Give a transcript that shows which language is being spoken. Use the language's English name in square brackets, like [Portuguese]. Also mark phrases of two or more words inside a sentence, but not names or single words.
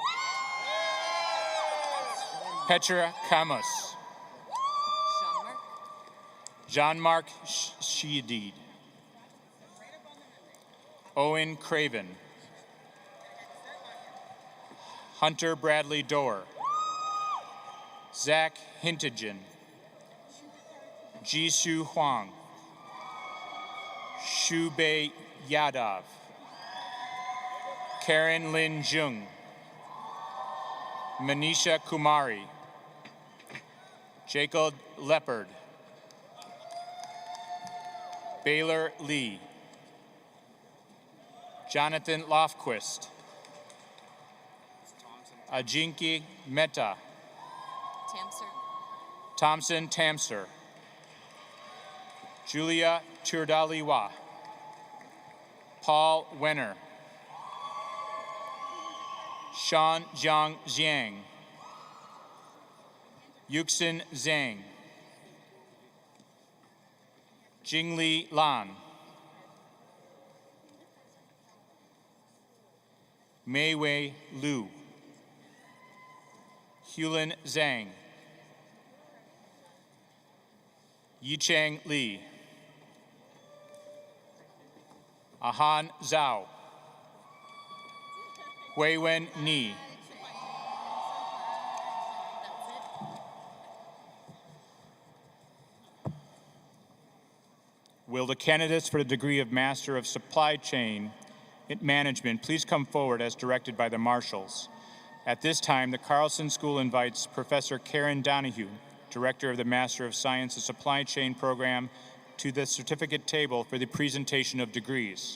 [English] Petra Kamos. Jean-Marc Shiadid. Owen Craven. Hunter Bradley Dorr. Zach Hintigen. Jisoo Huang. Shubei Yadav. Karen Lin Jung. Manisha Kumari. Jacob Leopard. Baylor Lee. Jonathan Lofquist. Ajinki Mehta. Thompson Tamser. Julia Turdaliwa. Paul Wenner. Sean Jiang Jiang. Yuxin Zhang. Jingli Lan. Meiwei Liu. Hulin Zhang. Yichang Li. Ahan Zhao. Weiwen Ni. Will the candidates for the degree of Master of Supply Chain Management please come forward as directed by the marshals? At this time, the Carlson School invites Professor Karen Donahue, Director of the Master of Science and Supply Chain Program, to the certificate table for the presentation of degrees.